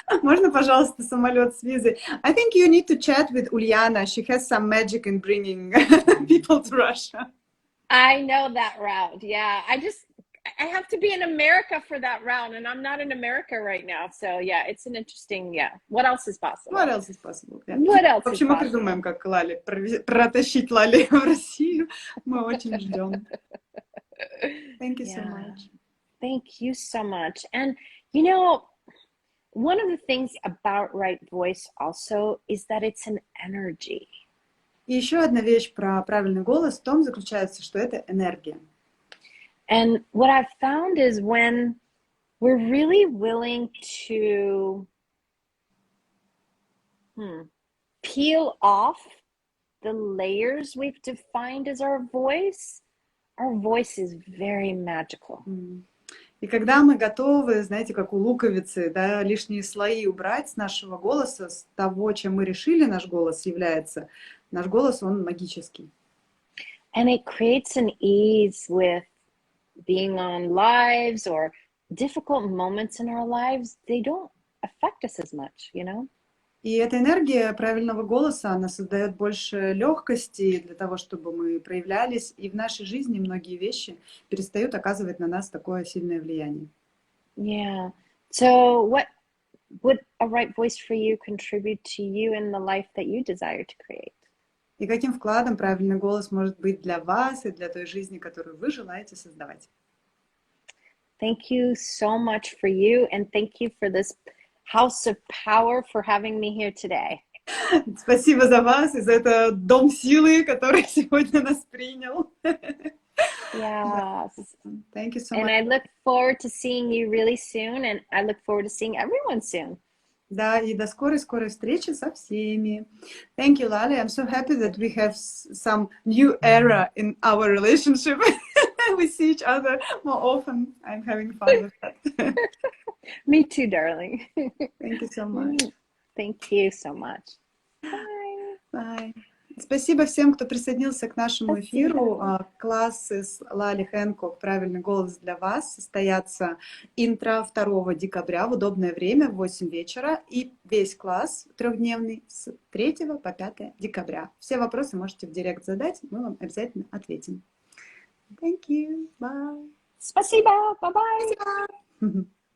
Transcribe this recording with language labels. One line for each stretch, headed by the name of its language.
Russian: Можно, пожалуйста, самолет с визой?
English: I think you need to chat with Uliana. She has some magic in bringing people to Russia. I know that route. Yeah, I have to be in America for that route, and I'm not in America right now. So yeah, it's an interesting, yeah. What else is possible? What else is possible? Yeah. What else
Russian: В общем, мы придумаем, как Лали, протащить Лали в Россию. Мы очень ждем.
English: Thank you so much. Thank you so much. And you know, one of the things about Right Voice also is that it's an energy.
Russian: И еще одна вещь про правильный голос в том заключается, что это энергия.
English: And what I've found is when we're really willing to peel off the layers we've defined as our voice is very magical.
Russian: И когда мы готовы, знаете, как у луковицы, да, лишние слои убрать с нашего голоса, с того, чем мы решили наш голос является, наш голос, он магический.
English: And it creates an ease with being on lives or difficult moments in our lives. They don't affect us as much, you know?
Russian: И эта энергия правильного голоса, она создает больше легкости для того, чтобы мы проявлялись, и в нашей жизни многие вещи перестают оказывать на нас такое сильное влияние.
English: Yeah. So what would a right voice for you contribute to you in the life that you desire to create?
Russian: И каким вкладом правильный голос может быть для вас и для той жизни, которую вы желаете создавать?
English: Thank you so much for you, and thank you for this House of Power for having me here today.
Russian: Спасибо за вас и за этот дом силы, который сегодня нас принял.
English: Yes. Thank you so and much. I look forward to seeing you really soon, and I look forward to seeing everyone soon.
Russian: Да, и до скорой-скорой встречи со всеми.
English: Thank you, Laleh. I'm so happy that we have some new era in our relationship. We see each other more often. I'm having fun with that. Me too, darling. Thank you so much. Thank you so much. Bye. Bye.
Russian: Спасибо всем, кто присоединился к нашему эфиру. Классы с Лалeh Hancock «Правильный голос для вас» состоятся интро 2 декабря в удобное время в 8 вечера и весь класс трехдневный с 3 по 5 декабря. Все вопросы можете в директ задать, мы вам обязательно ответим.
English: Thank you. Bye.
Russian: Спасибо. Bye-bye.